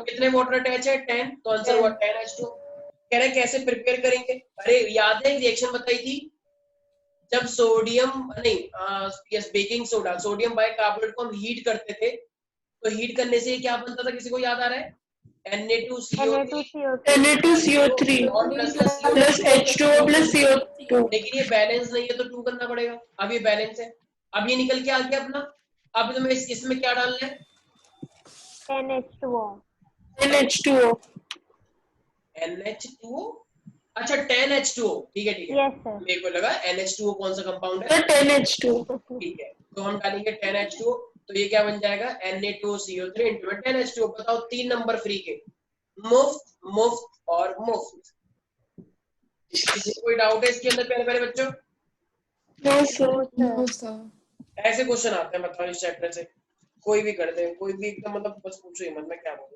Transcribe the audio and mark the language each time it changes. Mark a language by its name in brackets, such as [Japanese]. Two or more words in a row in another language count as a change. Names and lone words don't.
[Hindi] कितने [English] water attach [Hindi] है 10, तो आंसर हुआ 10H2। कह रहे हैं कैसे प्रिपेयर करेंगे। अरे याद है रिएक्शन बताई थी जब सोडियम नहीं [English] yes baking soda sodium bicarbonate [Hindi] को हम हीट करते थे, तो हीट करने से क्या बनता था किसी को याद आ रहा है? Na2CO3 Na2CO3 और [English] plus H2O plus CO2। [Hindi] लेकिन ये बैलेंस नहीं है तो 2 करना पड़ेगा। अब ये बैलेंस है, अब ये निकल के आ गया अपना। अब तुम्हें इसमें क्या डालना है? NH2O। NH2O। NH2O। अच्छा 10H2O, ठीक है ठीक है। [English] yes sir. [Hindi] मेरे को लगा NH2O कौन सा कंपाउंड है। तो 10H2। ठीक है, तो हम डालेंगे 10H2O, तो ये क्या बन जाएगा Na2CO3 into 10H2O। बताओ 3 नंबर फ्री के, मुफ्त मुफ्त और मुफ्त। किसी को कोई डाउट है इसके अंदर? पहले बच्चों [English] No sir। no sir. [Hindi] ऐसे क्वेश्चन आते हैं बताओ इस चैप्टर से, कोई भी कर दे, कोई भी एकदम मतलब बस पूछो ही मत, मैं क्या बोलूं।